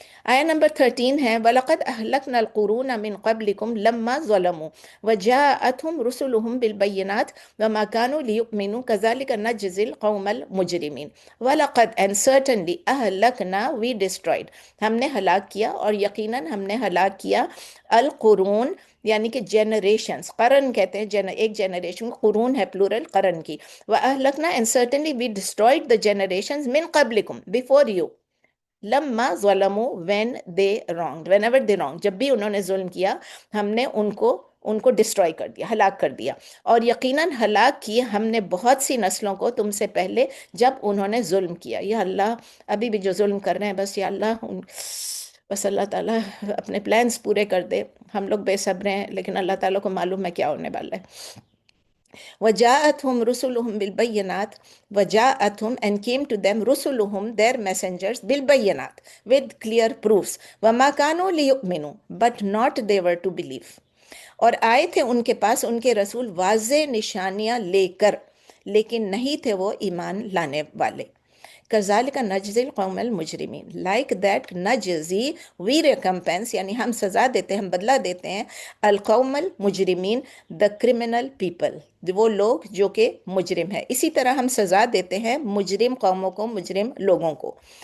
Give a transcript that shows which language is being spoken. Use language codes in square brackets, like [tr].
[ar] آیا نمبر 13 ہے، وَلَقَدْ أَهْلَكْنَا الْقُرُونَ مِنْ قَبْلِكُمْ لَمَّا ظَلَمُوا وَجَاءَتْهُمْ رُسُلُهُمْ بِالْبَيِّنَاتِ وَمَا كَانُوا لِيُؤْمِنُوا كَذَلِكَ نَجْزِي الْقَوْمَ الْمُجْرِمِينَ. وَلَقَدْ [en] and certainly [ar] أَهْلَكْنَا [en] we destroyed، [ur] ہم نے ہلاک کیا، اور یقیناً ہم نے ہلاک کیا القرون، یعنی کہ جنریشنز، قرن کہتے ہیں ایک جنریشن، قرون ہے پلورل قرن کی. [en] وَأَهْلَكْنَا and certainly we destroyed the generations [ar] من قبلكم [en] before you. [ar] لما ظلموا [en] when they wronged whenever they wronged، [ur] جب بھی انہوں نے ظلم کیا ہم نے ان کو ڈسٹروائے کر دیا، ہلاک کر دیا. اور یقیناً ہلاک کیے ہم نے بہت سی نسلوں کو تم سے پہلے جب انہوں نے ظلم کیا. یا اللہ ابھی بھی جو ظلم کر رہے ہیں، بس یا اللہ بس اللہ تعالیٰ اپنے پلانز پورے کر دے. ہم لوگ بے صبر ہیں، لیکن اللہ تعالیٰ کو معلوم ہے کیا ہونے والا ہے. [ar] وَجَاءَتْهُمْ رُسُلُهُمْ بِالْبَيِّنَاتِ [en] وَجَاءَتْهُمْ and came to them رُسُلُهُمْ their messengers بِالْبَيِّنَاتِ with clear proofs [ar] وَمَا كَانُوا لِيُؤْمِنُوا [en] but not they were to believe. [ur] اور آئے تھے ان کے پاس ان کے رسول واضح نشانیاں لے کر، لیکن نہیں تھے وہ ایمان لانے والے۔ [ar] کذالک نجزی القوم المجرمین، [ur] لائک دیٹ نجزی [en] we recompense, [ur] یعنی ہم سزا دیتے ہیں، ہم بدلہ دیتے ہیں، القوم المجرمین [en] the criminal people, [ur] وہ لوگ جو کہ مجرم ہے، اسی طرح ہم سزا دیتے ہیں مجرم قوموں کو، مجرم لوگوں کو۔